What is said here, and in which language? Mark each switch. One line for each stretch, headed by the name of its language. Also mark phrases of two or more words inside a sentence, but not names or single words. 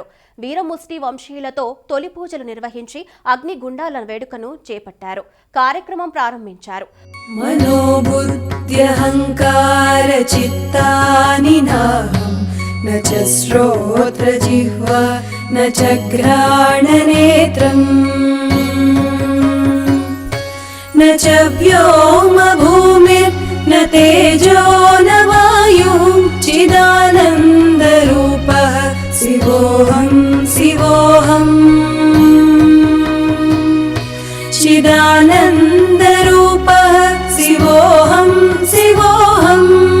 Telugu: వీరముష్టి వంశీయులతో తొలి పూజలు నిర్వహించి అగ్ని గుండాల వేడుకను చేపట్టారు. కార్యక్రమం ప్రారంభించారు.
Sanskrit: మనోబుద్ధ్యహంకార చిత్తాని నాహం న చ శ్రోత్ర జిహ్వా న చ ఘ్రాణనేత్రం न च व्योम भूमिर्न तेजो न वायुः चिदानन्दरूपः शिवोऽहं शिवोऽहम् चिदानन्दरूपः शिवोऽहं शिवोऽहम्